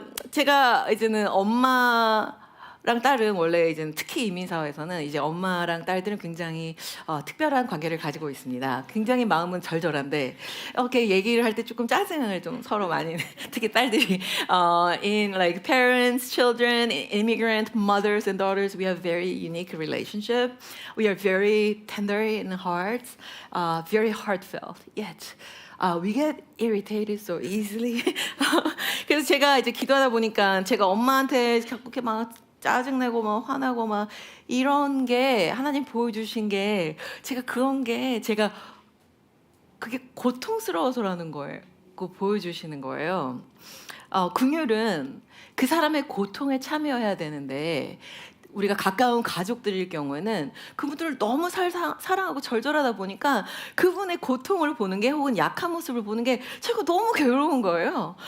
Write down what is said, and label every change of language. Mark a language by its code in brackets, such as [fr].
[ko] 제가 이제는 엄마랑 딸은 원래 이제 특히 이민사회에서는 이제 엄마랑 딸들은 굉장히 특별한 관계를 가지고 있습니다. 굉장히 마음은 절절한데 이렇게 얘기를 할 때 조금 짜증을 좀 서로 많이 특히 딸들이 [en] in like parents, children, immigrant mothers and daughters, we have very unique relationship. We are very tender in hearts, very heartfelt. Yet we get irritated so easily. [ko] 그래서 제가 이제 기도하다 보니까 제가 엄마한테 자꾸 이렇게 막 짜증내고 막 화나고 막 이런 게 하나님 보여주신 게 제가 그런 게 제가 그게 고통스러워서라는 거예요. 그거 보여주시는 거예요. 긍휼은 그 사람의 고통에 참여해야 되는데 우리가 가까운 가족들일 경우에는 그분들을 너무 사랑하고 절절하다 보니까 그분의 고통을 보는 게 혹은 약한 모습을 보는 게 제가 너무 괴로운 거예요.